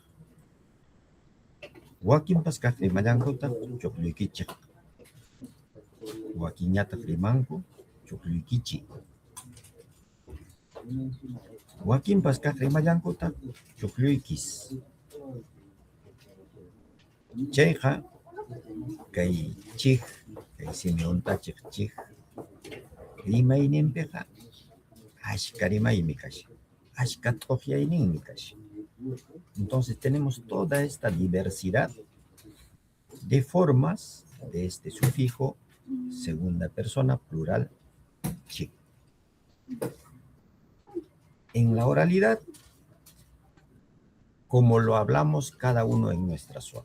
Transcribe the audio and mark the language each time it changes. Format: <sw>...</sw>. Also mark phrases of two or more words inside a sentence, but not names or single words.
<qu>wakinpas kaq rimallankutaq chuqlluykichej, wakinñataq rimanku chuqlluykichi, wakinpas kaq rimallankutaq chuqlluykis. Chayqa kay chik, kay simiyunt'achiq chik rimayninpiqa ashka rimaymi kashan, ashka t'uqyayninmi kashan.</qu> <es>Entonces tenemos toda esta diversidad de formas de este sufijo segunda persona plural chik. En la oralidad, como lo hablamos cada uno en nuestra zona.</es>